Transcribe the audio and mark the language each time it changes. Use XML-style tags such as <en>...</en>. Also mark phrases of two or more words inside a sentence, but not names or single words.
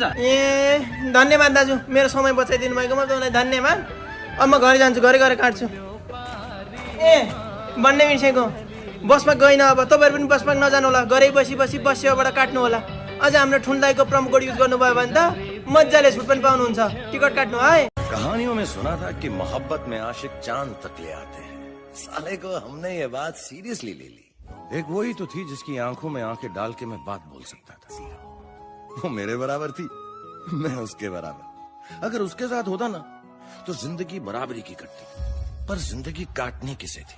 <ne>ए धन्यवाद दाजु, मेरो समय बचाइदिनु भएकोमा तपाईँलाई धन्यवाद। अब म घरै जान्छु, घरै काट्छु। ए भन्ने बिर्सेको, बसमा गइन अब तपाईँहरू पनि बसमा नजानु होला, घरै बसी बस सेवाबाट काट्नु होला। अझ हाम्रो ठुन्दाईको प्रोमो कोड युज गर्नुभयो भने त मजाले छुट पनि पाउनुहुन्छ। टिकट काट्नु है।</ne> <hi>कहानियों में सुना था कि मोहब्बत में आशिक चांद तक ले आते हैं। साले को हमने ये बात सीरियसली ले ली। एक वही तो थी जिसकी आंखों में आंखें डाल के मैं बात बोल सकता था। वो मेरे बराबर थी, मैं उसके बराबर। अगर उसके साथ होता ना तो जिंदगी बराबरी की कटती, पर जिंदगी काटनी किसे थी?</hi>